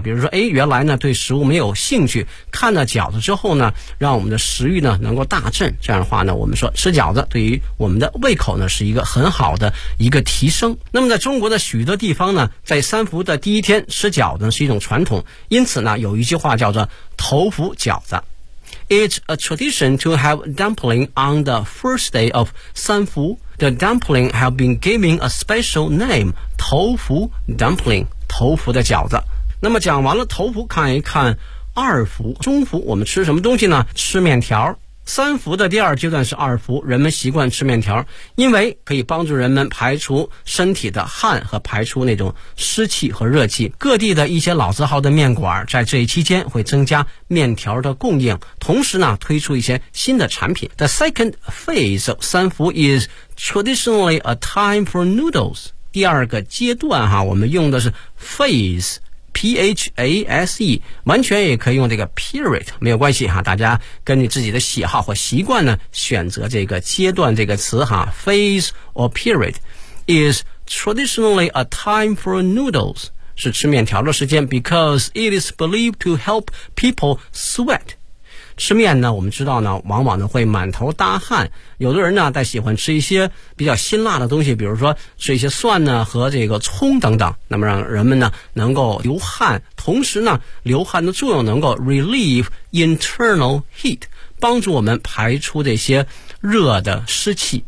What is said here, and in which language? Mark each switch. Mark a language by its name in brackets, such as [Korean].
[Chinese] 比如说哎，原来呢对食物没有兴趣，看到饺子之后呢让我们的食欲呢能够大振，这样的话呢我们说吃饺子对于我们的胃口呢是一个很好的一个提升。那么在中国的许多地方呢，在三伏的第一天吃饺子是一种传统，因此呢有一句话叫做头伏饺子。 [English] It's a tradition to have dumpling on the first day of 三伏。 The dumpling have been given a special name, 头伏 dumpling, [Chinese] 头伏的饺子。那么讲完了头伏，看一看二伏，中伏我们吃什么东西呢？吃面条。三伏的第二阶段是二伏，人们习惯吃面条，因为可以帮助人们排除身体的汗和排除那种湿气和热气。各地的一些老字号的面馆在这一期间会增加面条的供应，同时呢推出一些新的产品。 [English] The second phase of 三伏 is traditionally a time for noodles. [Chinese] 第二个阶段哈，我们用的是 phase,P-H-A-S-E, 完全也可以用这个 period, 没有关系哈，大家根据自己的喜好或习惯呢选择这个阶段这个词哈。 [English] Phase or period is traditionally a time for noodles, [Chinese] 是吃面条的时间 [English] because it is believed to help people sweat. [Chinese] 吃面呢，我们知道呢往往呢会满头大汗，有的人呢在喜欢吃一些比较辛辣的东西，比如说吃一些蒜呢和这个葱等等，那么让人们呢能够流汗，同时呢流汗的作用能够 [English] relieve internal heat, [Chinese] 帮助我们排出这些热的湿气。